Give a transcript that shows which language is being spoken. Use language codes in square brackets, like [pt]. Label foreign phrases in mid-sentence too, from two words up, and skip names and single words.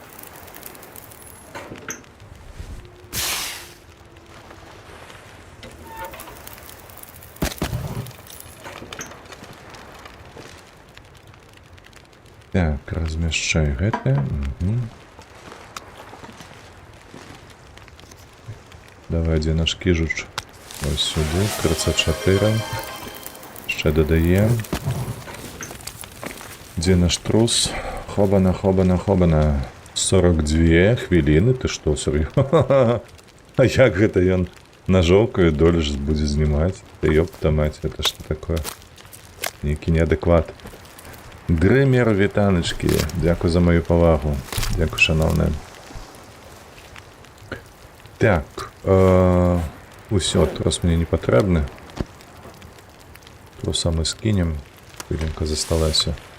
[be] Так, размяшчай гэта. Давай, дзе наш кіжуч? [uk] Ось сюди, 34. Ще додаємо. [be] Дзе наш трус? Хобана. [uk] 42 хвилини, ти що, серйозно? [be] А як гэта ён на жоўкаю долю ж будзе знімаць? [ru] Та ёпта мать, это што такое? Нейкі неадэкват. [be] Дрымер, вітаначкі, дзякуй за мою павагу. Дзякуй, шановная. Так, усё, трос мне не патрэбны. Труса мы скінем. Хвілінка засталася.